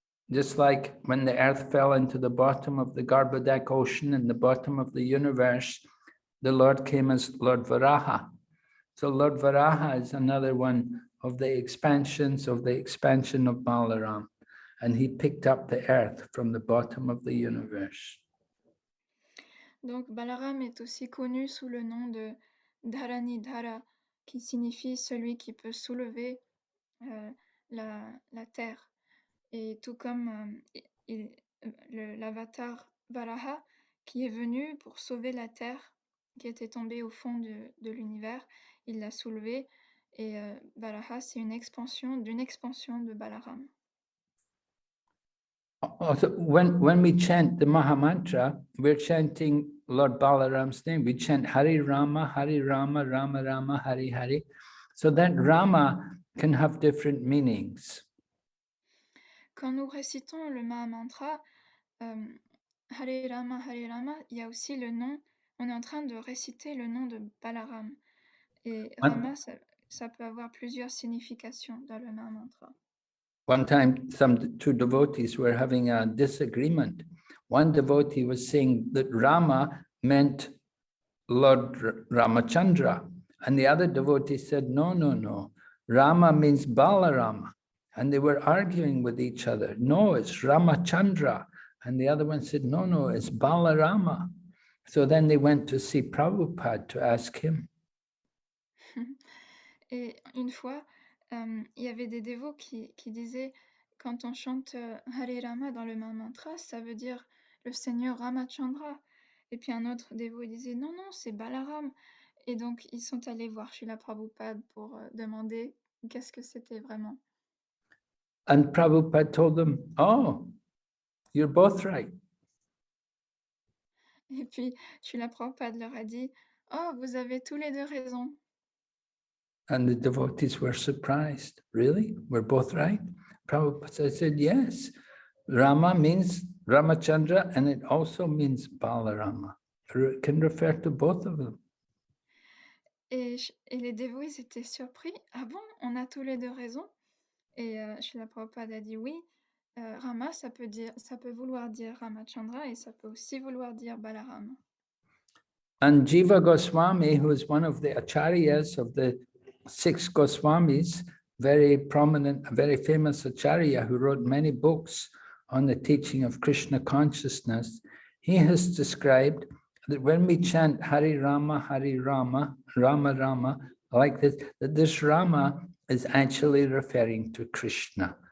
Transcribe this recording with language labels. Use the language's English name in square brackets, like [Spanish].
[English] Just like when the earth fell into the bottom of the Garbhodak ocean and the bottom of the universe, the Lord came as Lord Varaha. So Lord Varaha is another one of the expansion of Balaram. And he picked up the earth from the bottom of the universe. [French] Donc Balaram est aussi connu sous le nom de Dharanidhara, qui signifie celui qui peut soulever la terre. Et tout comme l'avatar Varaha, qui est venu pour sauver la terre qui était tombée au fond de l'univers, il l'a soulevée. Et Varaha, c'est d'une expansion de Balaram. [English] Also, when we chant the Mahamantra, we're chanting Lord Balaram's name. We chant Hari Rama, Rama Rama, Hari Hari. So that Rama can have different meanings. [French] Quand nous récitons le Mahamantra, Hare Rama, il y a aussi le nom, on est en train de réciter le nom de Balaram. Et Rama, ça peut avoir plusieurs significations dans le Mahamantra. [English] One time, two devotees were having a disagreement. One devotee was saying that Rama meant Lord Ramachandra, and the other devotee said, no, Rama means Balarama. And they were arguing with each other. No, it's Ramachandra. And the other one said, no, it's Balarama. So then they went to see Prabhupada to ask him. [French] Et une fois, il y avait des dévots qui disaient, quand on chante Hare Rama dans le Mahamantra, ça veut dire le Seigneur Ramachandra. Et puis un autre dévot disait, non, c'est Balaram. Et donc ils sont allés voir Srila Prabhupada pour demander qu'est-ce que c'était vraiment. [English] And Prabhupada told them, oh, you're both right. [French] Et puis Srila Prabhupada leur a dit, oh, vous avez tous les deux raison. [English] And the devotees were surprised. Really? We're both right? Prabhupada said, yes. Rama means Ramachandra, and it also means Balarama. It can refer to both of them. [French] Et les dévots, ils étaient surpris. Ah bon, on a tous les deux raison? Et Srila Prabhupada a dit oui, Rama, ça peut vouloir dire Ramachandra et ça peut aussi vouloir dire Balaram. [English] And Jiva Goswami, who is one of the acharyas of the 6 Goswamis, very prominent, very famous acharya who wrote many books on the teaching of Krishna consciousness, he has described that when we chant Hari Rama, Rama Rama, like this, that this Rama is actually referring to Krishna.